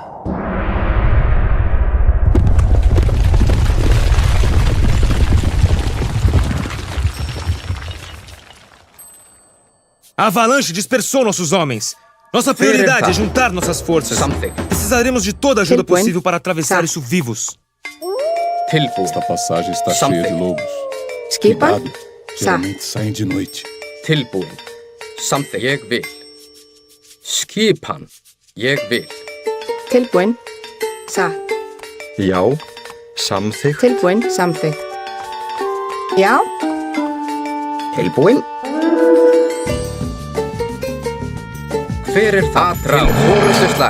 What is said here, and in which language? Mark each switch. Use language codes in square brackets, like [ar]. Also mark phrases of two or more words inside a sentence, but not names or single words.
[pt] A avalanche dispersou nossos homens. Nossa prioridade é juntar nossas forças. Precisaremos de toda a ajuda possível para atravessar isso vivos. Esta passagem está cheia de lobos. [is] Skipan? [pt] Cuidado, geralmente saem de noite. [is] Tilbúin. Samþykkt. Ég vil. Skipan. Ég vil. Tilbúin. Satt. Já. Samþykkt. Tilbúin. Samþykkt. Já. Tilbúin. Hver er það? Atrás. Orrustuslag.